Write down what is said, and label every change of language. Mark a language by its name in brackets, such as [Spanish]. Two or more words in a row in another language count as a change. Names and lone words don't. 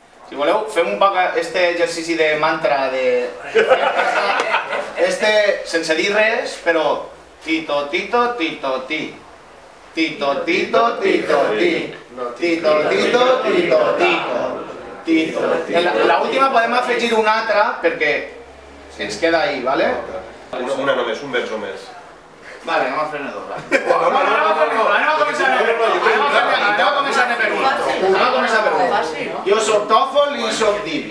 [Catalan] Si voleu, fem un poc este exercici de mantra de... sense dir res, però... Tito, tito, tito, ti. Tito, tito, tito, ti. Tito, tito, tito, tito. [Spanish] La última [Catalan] podem afegir una altra perquè ens queda [Spanish] ahí, ¿vale? [Catalan] Una només, un verso més. Vale, anem a fer-ne dos, va. Anem a començar per un. Jo soc tòfol i soc divi.